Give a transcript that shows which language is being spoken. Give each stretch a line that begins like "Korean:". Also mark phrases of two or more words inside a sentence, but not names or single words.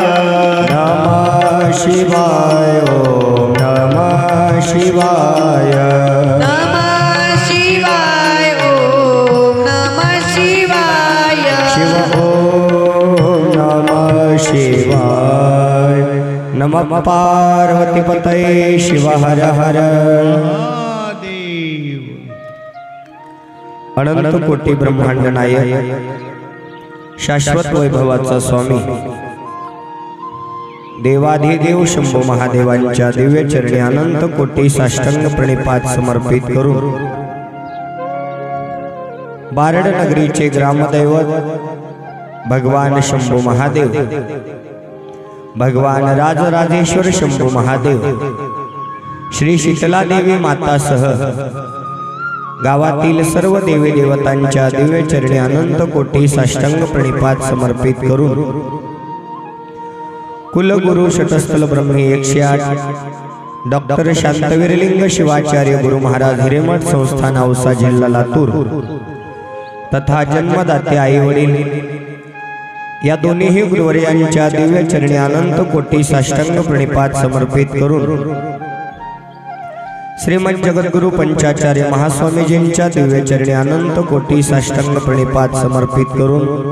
Sanskrit: नमः शिवाय ओम नमः शिवाय। नमः शिवाय ओम नमः शिवाय। शिव ओम नमः शिवाय।
Marathi: नमः पार्वती पतये शिव हर हर अनंत कोटी ब्रह्मांड नायक शाश्वत वैभवाचा स्वामी देवाधिदेव शंभू महादेवांच्या दिव्य चरणी अनंत कोटी साष्टांग प्रणिपात समर्पित करून बारड नगरीचे ग्रामदैवत भगवान शंभू महादेव भगवान राजराजेश्वर शंभू महादेव श्री शीतला देवी मातासह गावातील सर्व देवी देवतांच्या दिव्य चरणी अनंत कोटी साष्टांग प्रणिपात समर्पित करून कुलगुरु शतस्थल ब्रह्मी 108 डॉक्टर शांतवीरलिंग शिवाचार्य गुरु महाराज हिरेमठ संस्थान औसा जिल्हा लातूर तथा जन्मदाते आई वडील या दोन्ही गुरुवर्यांच्या दिव्य चरणी अनंत कोटी साष्टांग प्रणिपात समर्पित करून श्रीमद जगद्गुरु पंचाचार्य महास्वामीजींच्या दिव्य चरणी अनंत कोटी साष्टांग प्रणिपात समर्पित करून